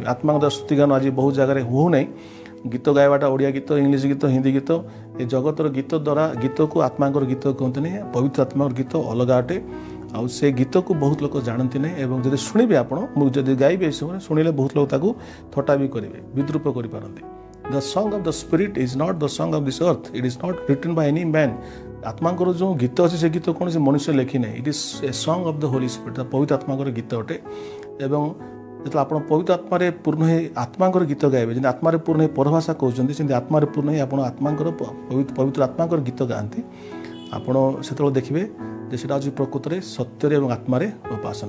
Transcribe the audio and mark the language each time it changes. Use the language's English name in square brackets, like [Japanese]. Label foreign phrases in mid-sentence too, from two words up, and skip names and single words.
[Odia] ଆତ୍ମାଙ୍କ ଦ୍ୱାରା ସ୍ତୁତି ଗାନ ଆଜି ବହୁ ଜାଗାରେ ହେଉନାହିଁ। ଗୀତ ଗାଇବାଟା ଓଡ଼ିଆ ଗୀତ, ଇଂଲିଶ ଗୀତ, ହିନ୍ଦୀ ଗୀତ, ଏ ଜଗତର ଗୀତ ଦ୍ୱାରା ଗୀତକୁ ଆତ୍ମାଙ୍କର ଗୀତ କୁହନ୍ତିନି। ପବିତ୍ର ଆତ୍ମାଙ୍କର ଗୀତ ଅଲଗା ଅଟେ। ଆଉ ସେ ଗୀତକୁ ବହୁତ ଲୋକ ଜାଣନ୍ତି ନାହିଁ ଏବଂ ଯଦି ଶୁଣିବେ ଆପଣ, ମୁଁ ଯଦି ଗାଇବି ଏ ସମୟରେ ଶୁଣିଲେ ବହୁତ ଲୋକ ତାକୁ ଥଟ୍ଟା ବି କରିବେ, ବିଦ୍ରୂପ କରିପାରନ୍ତି। [English] The song of the spirit is not the song of this earth. It is not written by any man. [Odia] ଆତ୍ମାଙ୍କର ଯେଉଁ ଗୀତ ଅଛି ସେ ଗୀତ କୌଣସି ମନୁଷ୍ୟ ଲେଖି ନାହିଁ। [English] it is a song of the holy spirit. [Odia] ପବିତ୍ର ଆତ୍ମାଙ୍କର ଗୀତ ଅଟେ। ଏବଂ ଯେତେବେଳେ ଆପଣ ପବିତ୍ର ଆତ୍ମାରେ ପୂର୍ଣ୍ଣ ହେଇ ଆତ୍ମାଙ୍କର ଗୀତ ଗାଇବେ, ଯେମିତି ଆତ୍ମାରେ ପୂର୍ଣ୍ଣ ହେଇ ପରଭାଷା କହୁଛନ୍ତି ସେମିତି ଆତ୍ମାରେ ପୂର୍ଣ୍ଣ ହେଇ ଆପଣ ଆତ୍ମାଙ୍କର ପବିତ୍ର ଆତ୍ମାଙ୍କର ଗୀତ ଗାଆନ୍ତି, ଆପଣ ସେତେବେଳେ ଦେଖିବେ ଯେ ସେଇଟା ହେଉଛି ପ୍ରକୃତରେ ସତ୍ୟରେ ଏବଂ ଆତ୍ମାରେ ଉପାସନା।